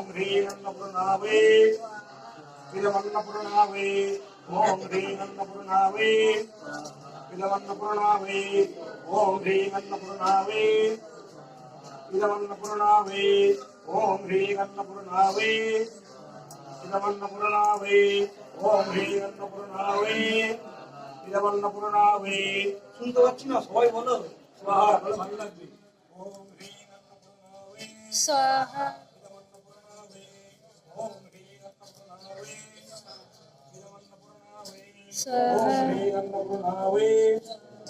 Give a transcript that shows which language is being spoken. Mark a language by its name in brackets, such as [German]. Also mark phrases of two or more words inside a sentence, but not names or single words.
[Sanskrit] ह्रीं अन्नपूर्णावे इदमन्नपूर्णावे ओम ह्रीं अन्नपूर्णावे इदमन्नपूर्णावे ओम ह्रीं अन्नपूर्णावे इदमन्नपूर्णावे ओम ह्रीं अन्नपूर्णावे इदमन्नपूर्णावे ओम ह्रीं अन्नपूर्णावे इदमन्नपूर्णावे [Bangla] শুনতে পাচ্ছি না সবাই বলো [Sanskrit] स्वाहा [Bangla] ভালো লাগবে [Sanskrit] ओम ह्रीं अन्नपूर्णावे स्वाहा इदमन्नपूर्णावे ओम ह्रीं अन्नपूर्णावे इदमन्नपूर्णावे स्वाहा ओम ह्रीं अन्नपूर्णावे